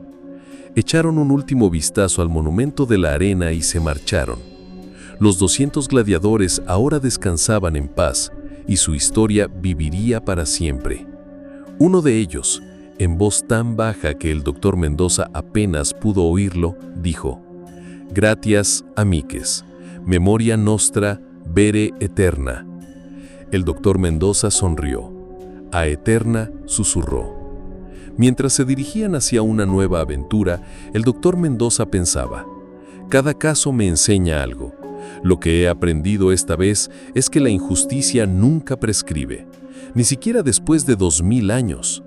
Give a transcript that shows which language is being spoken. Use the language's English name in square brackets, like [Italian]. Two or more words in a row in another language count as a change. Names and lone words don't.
[Spanish] Echaron un último vistazo al monumento de la arena y se marcharon. Los 200 gladiadores ahora descansaban en paz y su historia viviría para siempre. Uno de ellos, en voz tan baja que el doctor Mendoza apenas pudo oírlo, dijo: [Latin] «Gratias, amiques, memoria nostra vere eterna». [Spanish] El doctor Mendoza sonrió. [Latin] «A eterna», susurró. [Spanish] Mientras se dirigían hacia una nueva aventura, el doctor Mendoza pensaba: «Cada caso me enseña algo. Lo que he aprendido esta vez es que la injusticia nunca prescribe, ni siquiera después de 2000 años.